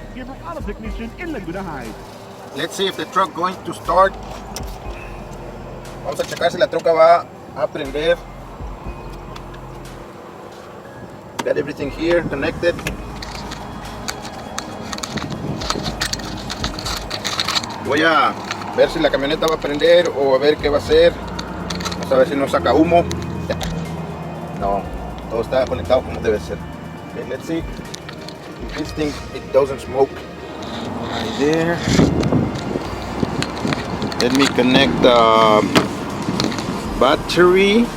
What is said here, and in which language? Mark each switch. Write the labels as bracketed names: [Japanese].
[English] Gabriel Auto Technician in Laguna Heights. Let's see if the truck going to start. [Spanish] Vamos a checar si la troca va a prender. [English] Got everything here connected. [Spanish] Voy a ver si la camioneta va a prender o a ver qué va a hacer. Vamos a ver si no saca humo. No, todo está conectado como debe ser. [English] Okay, let's see if this thing it doesn't smoke. Right there. Let me connect the battery.